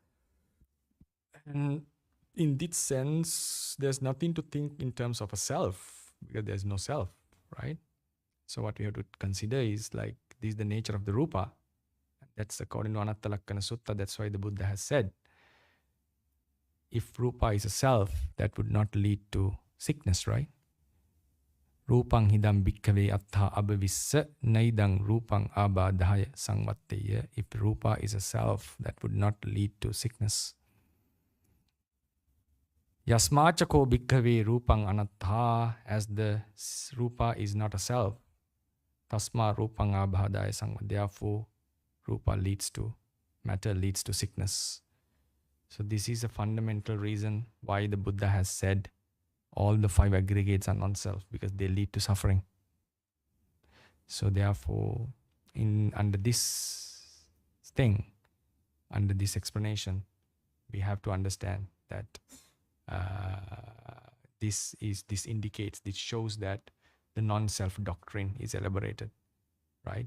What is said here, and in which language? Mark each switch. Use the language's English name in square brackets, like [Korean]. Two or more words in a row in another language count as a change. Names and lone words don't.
[English] And in this sense, there's nothing to think in terms of a self, because there's no self, right? So what we have to consider is like, this is the nature of the rupa. That's according to Anatta Lakkana Sutta. That's why the Buddha has said, if rupa is a self, that would not lead to sickness, right? [Pali] Rupang hidam bhikkhave attha abhavissa naidang rupang abadhaya sangvatteya. [English] If rupa is a self, that would not lead to sickness. [Pali] Yasmachako bhikkhave rupang anattha, [English] as the rupa is not a self. [Pali] Tasma rupang abhadaya sangvatteya. [English] Therefore, rupa leads to, matter leads to sickness. So this is a fundamental reason why the Buddha has said all the 5 aggregates are non-self, because they lead to suffering. So therefore, under this thing, under this explanation, we have to understand that this indicates, this shows that the non-self doctrine is elaborated, right?